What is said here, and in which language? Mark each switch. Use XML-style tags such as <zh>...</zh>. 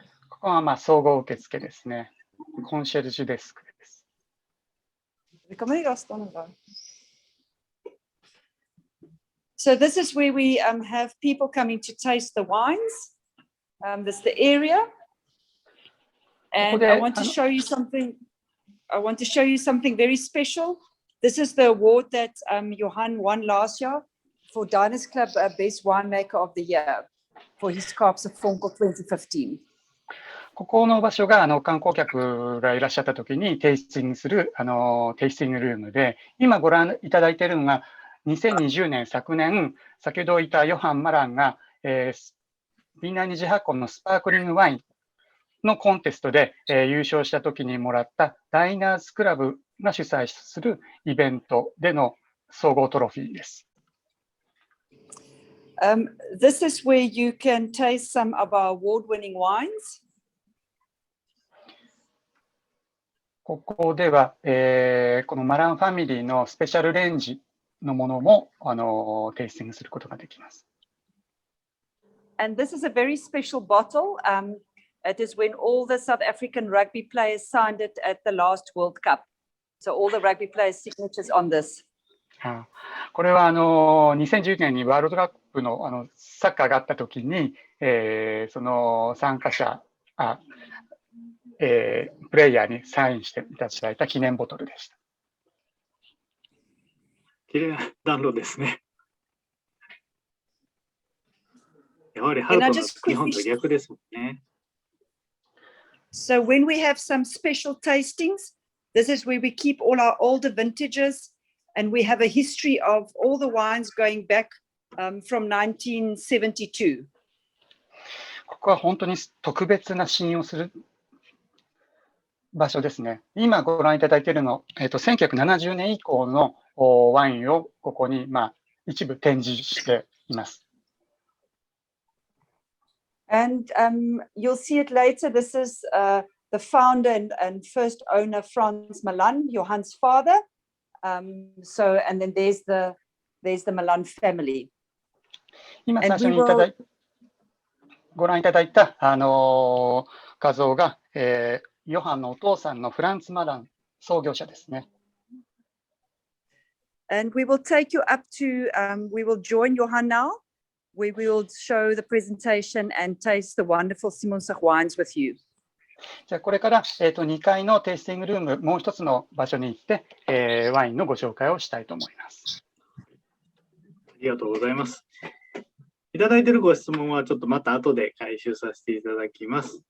<ja>ここは総合受付ですね。コンシェルジュデスクです。</ja> <en>So this is where we have people coming to taste the wines. This is the area. And I want to show you something. I want to show you something very special. This is the award that Johan won last year for Diners Club Best Winemaker of the Year for his Kaapse Vonkel 2015.</en> <ja>ここの場所が観光客がいらっしゃった時にテイスティングするテイスティングルームで、今ご覧いただいているのが2020年昨年、先ほど言ったヨハン・マランが、ビンナーニジ発酵のスパークリングワインのコンテストで、優勝した時にもらったダイナーズクラブが主催するイベントでの総合トロフィーです。</ja> <en>This is where you can taste some of our award-winning wines.</en> <ja>ここでは、このマランファミリーのスペシャルレンジのものもテイスティングすることができます。</ja> <en>And this is a very special bottle. It is when all the South African rugby players signed it at the last World Cup. So all the rugby players' signatures on this.</en> <ja>これは2010年にワールドカップのサッカーがあったときに、その参加者プレイヤーにサインしていただいた記念ボトルでした。きれいな暖炉ですね。やはり春と日本と逆ですもんね。</ja> <en>So when we have some special tastings, this is where we keep all our older vintages, and we have a history of all the wines going back from 1972.</en> <ja>ここは本当に特別な試飲をする場所ですね。今ご覧いただいているの、1970年以降のワインをここに、一部展示しています。</ja> <en>And you'll see it later. This is the founder and first owner, Franz Malan, Johan's father. And then there's the Malan family.</en> <ja>今最初にご覧いただいた画像が、ヨハンのお父さんのフランツ・マラン創業者ですね。</ja> <en>And we will take you up to, we will join Johan now. We will show the presentation and taste the wonderful Simonsach wines with you.</en> <ja>じゃあこれから、2階のテイスティングルーム、もう一つの場所に行って、ワインのご紹介をしたいと思います。ありがとうございます。いただいているご質問はちょっとまた後で回収させていただきます。</ja>